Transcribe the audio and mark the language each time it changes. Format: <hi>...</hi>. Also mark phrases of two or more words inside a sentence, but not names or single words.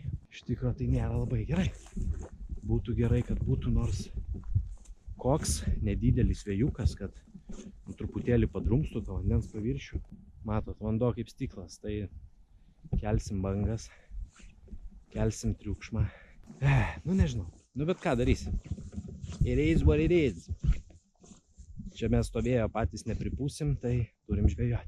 <lt>Iš tikro tai nėra labai gerai. Būtų gerai, kad būtų nors koks nedidelis vėjukas, kad truputėlį padrumstų to vandens paviršių. Matot, vanduo kaip stiklas, tai kelsim bangas, kelsim triukšmą. Nu nežinau, nu bet ką darysim.</lt> <en>It is what it is.</en> <lt>Čia mes stovėjo patys nepripūsim, tai turim žvejoti.</lt>